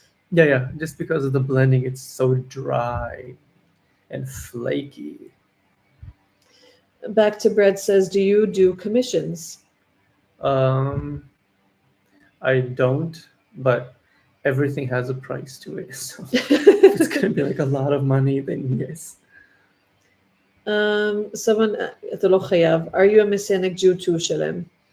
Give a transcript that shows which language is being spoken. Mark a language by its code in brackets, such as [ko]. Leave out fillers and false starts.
[en] Yeah, just because of the blending, it's so dry and flaky. Back to Bread says, do you do commissions? I don't, but everything has a price to it. So if it's gonna be like a lot of money, then yes. Someone, [he] אתה לא חייב. [en] Are you a Messianic Jew too, Shalem?